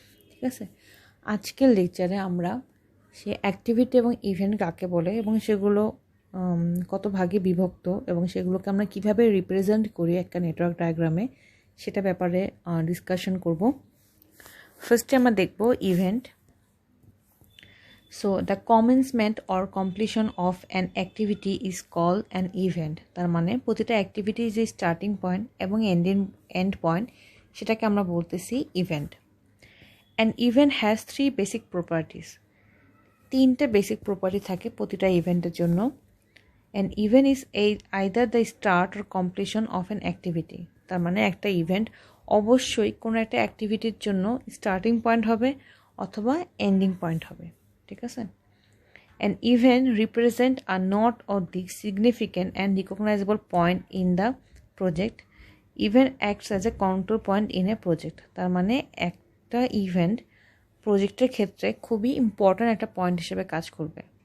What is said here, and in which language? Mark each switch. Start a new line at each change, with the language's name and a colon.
Bangla: ঠিক আছে, আজকের লেকচারে আমরা সে অ্যাক্টিভিটি এবং ইভেন্ট কাকে বলে এবং সেগুলো কত ভাগে বিভক্ত এবং সেগুলোকে আমরা কিভাবে রিপ্রেজেন্ট করি একটা নেটওয়ার্ক ডায়াগ্রামে সেটা ব্যাপারে ডিসকাশন করব। ফার্স্টে আমরা দেখব event.
English: So the commencement or completion of an activity is called an event.
Bangla: তার মানে প্রতিটা অ্যাক্টিভিটি যে স্টার্টিং পয়েন্ট এবং এন্ড পয়েন্ট সেটাকে আমরা বলতেছি event.
English: An event has three basic properties.
Bangla: তিনটে বেসিক প্রপার্টি থাকে প্রতিটা ইভেন্টের জন্য।
English: An event is either the start or completion of an activity.
Bangla: তার মানে একটা ইভেন্ট অবশ্যই কোনো একটা অ্যাক্টিভিটির জন্য স্টার্টিং পয়েন্ট হবে অথবা এন্ডিং পয়েন্ট হবে। ঠিক আছে,
English: an event represent a not or the significant and recognizable point in the project. Event acts as a control point in a project.
Bangla: তার মানে একটা ইভেন্ট প্রজেক্টের ক্ষেত্রে খুবই ইম্পর্ট্যান্ট একটা পয়েন্ট হিসেবে কাজ করবে।